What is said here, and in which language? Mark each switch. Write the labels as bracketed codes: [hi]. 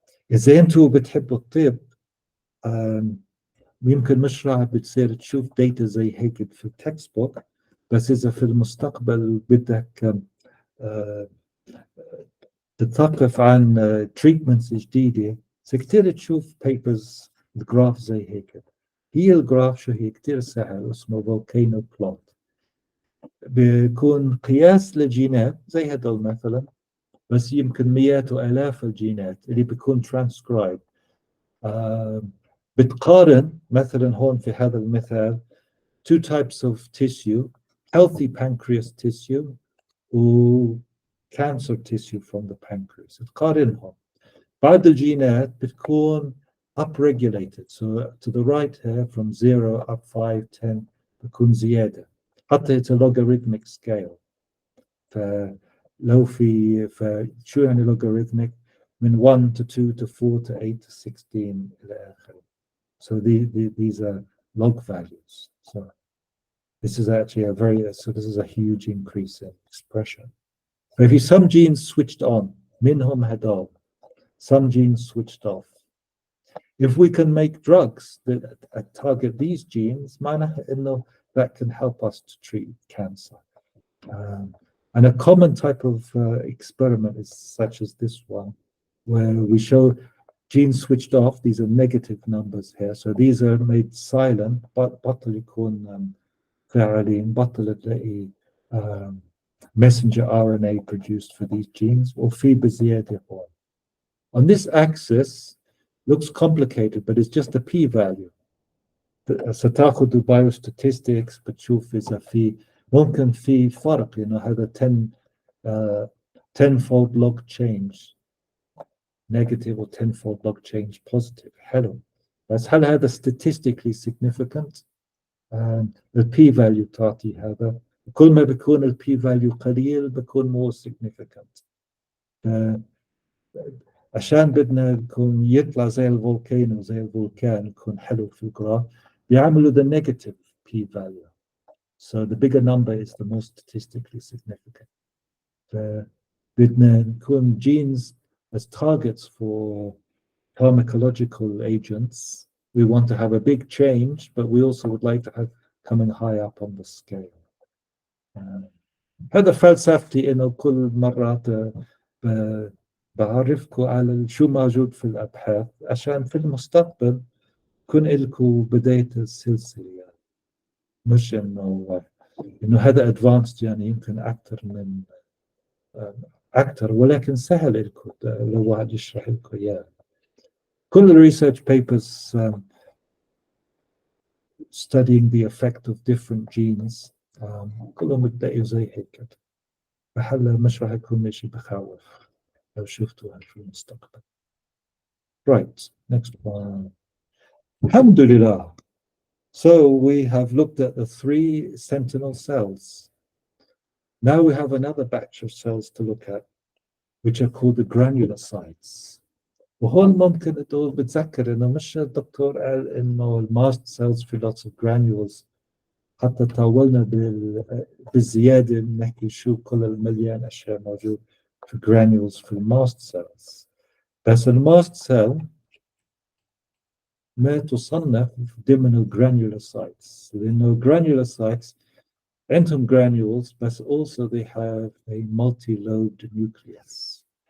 [ar] إذا أنتوا بتحبوا الطب يمكن مش راح بتصير تشوف داتا زي هيك في التكست بوك بس إذا في المستقبل بدك تتثقف عن تريتمنتس جديدة كتير تشوف بيبرز جراف زي هيك هي الجراف شو هي كتير سهل اسمه فولكانو بلوت. بيكون قياس للجينات زي هدول مثلا، بس يمكن مئات وآلاف الجينات اللي بيكون ترانسكرايب. آه بتقارن مثلا هون في هذا المثال [en] two types of tissue, healthy pancreas tissue و cancer tissue from the pancreas. [ar] تقارنهم. بعض الجينات بتكون upregulated. [en] So to the right here from 0 up 5, 10 بتكون زيادة. حتى it's a logarithmic scale. [ar] فلو فشو يعني logarithmic؟ من 1 to 2 to 4 to 8 to 16 إلى آخره. [en] So these are log values. So this is actually this is a huge increase in expression. But if some genes switched on, [ar] منهم هدول, [en] some genes switched off. If we can make drugs that target these genes, [ar] معناها إنه [en] that can help us to treat cancer. And a common type of experiment is such as this one, where we show genes switched off. These are negative numbers here. So these are made silent, but [ar] بطل يكون فاعلين، بطل تلاقي [en] messenger RNA produced for these genes [ar] وفي بزيادة هون. [en] On this axis, looks complicated, but it's just a p-value. [ar] ستاخذ [en] biostatistics [ar] بتشوف إذا في ممكن في فرق هذا [en] 10-fold log change negative or 10-fold log change positive. [ar] حلو. بس هل هذا [en] statistically significant؟ [ar] ال p-value تعطي هذا. كل ما بيكون ال p-value قليل بيكون [en] more significant. [ar] عشان بدنا يكون يطلع زي الفولكانو زي الفولكان يكون حلو في الجراف بيعملوا [en] the negative p-value. So the bigger number is the most statistically significant. [ar] بدنا نكون [en] genes as targets for pharmacological agents. We want to have a big change, but we also would like to have coming high up on the scale. [ar] هذا فلسفتي إنه كل مرة بعرفكم على شو موجود في الأبحاث عشان في المستقبل يكون لكم بداية السلسلة. يعني مش إنه هذا advanced يعني يمكن أكثر ولكن سهل لكم لو واحد يشرح لكم إياه. كل [en] research papers studying the effect of different genes [ar] كلهم بتلاقوا زي هيك. فهلا مش راح يكون شيء بخوف لو شفتوها في المستقبل. [en] Right, next one. Alhamdulillah. So we have looked at the 3 sentinel cells. Now we have another batch of cells to look at, which are called the granulocytes. [ar] وهون ممكن تقول بتذكر إنه مش الدكتور قال إنه الماست cells في [en] lots of granules. [ar] حتى طولنا بالزيادة نحكي شو كل المليان أشياء موجود في granules في الماست cells. [en] بس الماست cell [ar] ما تصنف ضمن [en] الgranulocytes لأنه granulocytes عندهم granules بس also they have a multi-lobed nucleus.